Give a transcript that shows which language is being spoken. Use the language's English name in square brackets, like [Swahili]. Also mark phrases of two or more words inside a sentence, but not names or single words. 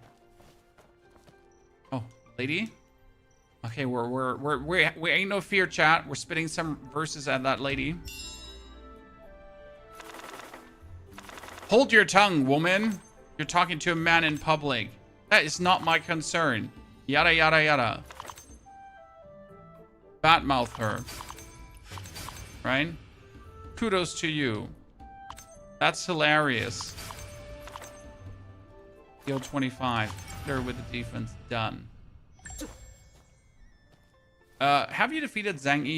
[English] Oh, lady? Okay, we ain't no fear, chat. We're spitting some verses at that lady. Hold your tongue, woman. You're talking to a man in public. That is not my concern. Yada, yada, yada. Batmouth her. Right? Kudos to you. That's hilarious. Heal 25. There with the defense. Done. Have you defeated Zhang Yi?